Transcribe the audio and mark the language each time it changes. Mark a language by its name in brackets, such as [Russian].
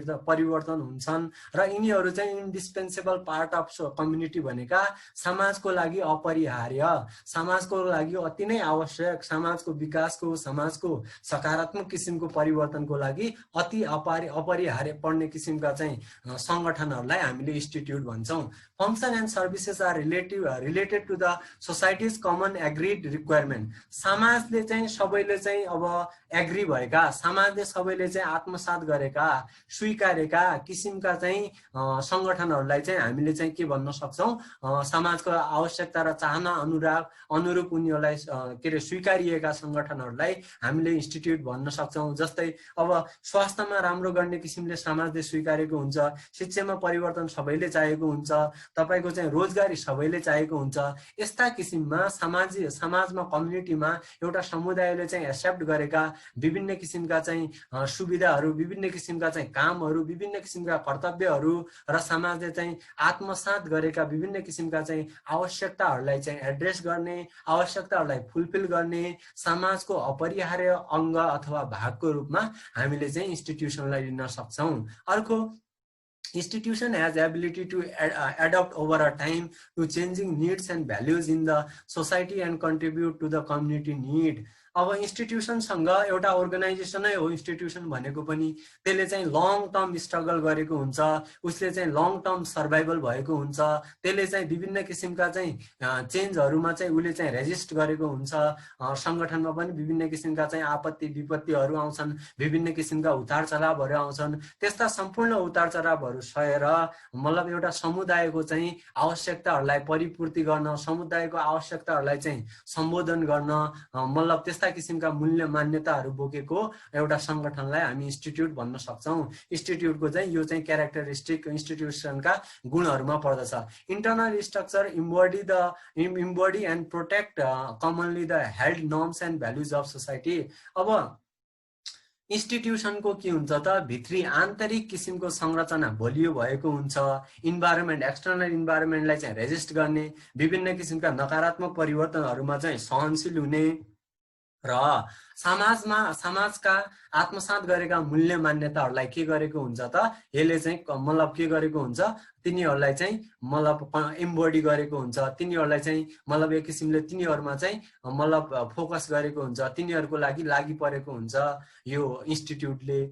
[Nepali] परिवर्तन हुन्छन् र यिनीहरू चाहिँ [English] indispensable part of community [Nepali] भनेका समाजको लागि अपरिहार्य, समाजको लागि अति नै आवश्यक, समाजको विकासको, समाजको सकारात्मक किसिमको परिवर्तनको लागि अति अपरिहार्य पर्ने किसिमका चाहिँ सङ्गठनहरूलाई हामीले इन्स्टिट्युट भन्छौँ। [English] Function and services are related to the societies common agreed requirement. [Nepali] समाजले चाहिँ सबैले चाहिँ अब एग्री भएका, समाजले सबैले चाहिँ आत्मसात गरेका, स्वीकारेका किसिमका चाहिँ सङ्गठनहरूलाई चाहिँ हामीले हामीले चाहिँ के भन्न सक्छौँ, समाजको आवश्यकता र चाहना अनुरूप उनीहरूलाई के अरे स्वीकारिएका सङ्गठनहरूलाई हामीले इन्स्टिट्युट भन्न सक्छौँ। जस्तै अब स्वास्थ्यमा राम्रो गर्ने किसिमले समाजले स्वीकारेको हुन्छ, शिक्षामा परिवर्तन सबैले चाहेको हुन्छ, तपाईँको चाहिँ रोजगारी सबैले चाहेको हुन्छ। यस्ता किसिममा समाजमा कम्युनिटीमा एउटा समुदायले चाहिँ एक्सेप्ट गरेका विभिन्न किसिमका चाहिँ सुविधाहरू, विभिन्न किसिमका चाहिँ कामहरू, विभिन्न किसिमका कर्तव्यहरू र समाजले चाहिँ आत्मसात गरेका विभिन्न किसिमका चाहिँ आवश्यकताहरूलाई चाहिँ एड्रेस गर्ने, आवश्यकताहरूलाई फुलफिल गर्ने समाजको अपरिहार्य अङ्ग अथवा भागको रूपमा हामीले चाहिँ इन्स्टिट्युसनलाई लिन सक्छौँ। अर्को, [English] institution has ability to adapt over a time to changing needs and values in the society and contribute to the community need. [Nepali] अब इन्स्टिट्युसनसँग एउटा अर्गनाइजेसनै हो इन्स्टिट्युसन भनेको पनि, त्यसले चाहिँ लङ टर्म स्ट्रगल गरेको हुन्छ, उसले चाहिँ लङ टर्म सर्भाइभल भएको हुन्छ, त्यसले चाहिँ विभिन्न किसिमका चाहिँ चेन्जहरूमा चाहिँ उसले चाहिँ रेजिस्ट गरेको हुन्छ। सङ्गठनमा पनि विभिन्न किसिमका चाहिँ आपत्ति विपत्तिहरू आउँछन्, विभिन्न किसिमका उतार चढावहरू आउँछन्। त्यस्ता सम्पूर्ण उतार चढावहरू सहेर मतलब एउटा समुदायको चाहिँ आवश्यकताहरूलाई परिपूर्ति गर्न, समुदायको आवश्यकताहरूलाई चाहिँ सम्बोधन गर्न, मतलब त्यस्ता किसिमका मूल्य मान्यताहरू बोकेको एउटा सङ्गठनलाई हामी इन्स्टिट्युट भन्न सक्छौँ। इन्स्टिट्युटको चाहिँ यो चाहिँ क्यारेक्टरिस्टिक इन्स्टिट्युसनका गुणहरूमा पर्दछ। [English] Internal structure embody and protect commonly the held norms and values of society. [Nepali] अब इन्स्टिट्युसनको के हुन्छ त, भित्री आन्तरिक किसिमको संरचना बलियो भएको हुन्छ। इन्भाइरोमेन्ट, एक्सटर्नल इन्भाइरोमेन्टलाई चाहिँ रेजिस्ट गर्ने, विभिन्न किसिमका नकारात्मक परिवर्तनहरूमा चाहिँ सहनशील हुने र समाजका आत्मसात गरेका मूल्य मान्यताहरूलाई के गरेको हुन्छ त, यसले चाहिँ मतलब के गरेको हुन्छ, तिनीहरूलाई चाहिँ मतलब एम्बडी गरेको हुन्छ, तिनीहरूलाई चाहिँ मतलब एक किसिमले तिनीहरूमा चाहिँ मतलब फोकस गरेको हुन्छ, तिनीहरूको लागि परेको हुन्छ यो इन्स्टिट्युटले।